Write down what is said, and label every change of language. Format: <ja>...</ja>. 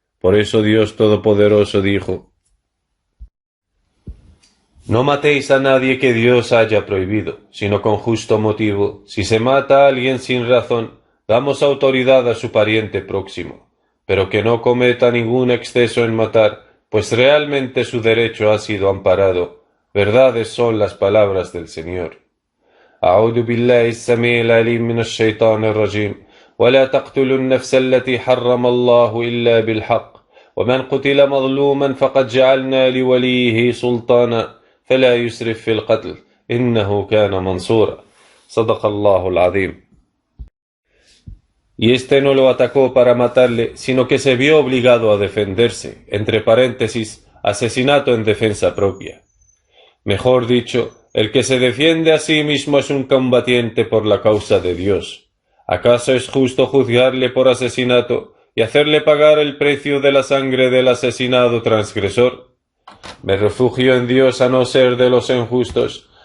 <es>Por eso Dios Todopoderoso dijo: no matéis a nadie que Dios haya prohibido, sino con justo motivo. Si se mata a alguien sin razón, damos autoridad a su pariente próximo, pero que no cometa ningún exceso en matar, pues realmente su derecho ha sido amparado. Verdades son las palabras del Señor.</es> <ar>أعوذ بالله السميع العليم من الشيطان الرجيم ولا تقتلوا النفس التي حرم الله إلا بالحق ومن قتل مظلوما فقد جعلنا لوليه سلطانا فلا يسرف في القتل إنه كان منصورا صدق الله العظيم.</ar> <es>Y este no lo atacó para matarle, sino que se vio obligado a defenderse, entre paréntesis, asesinato en defensa propia. Mejor dicho, el que se defiende a sí mismo es un combatiente por la causa de Dios. ¿Acaso es justo juzgarle por asesinato y hacerle pagar el precio de la sangre del asesinado transgresor? Me refugio en Dios a no ser de los injustos,</es>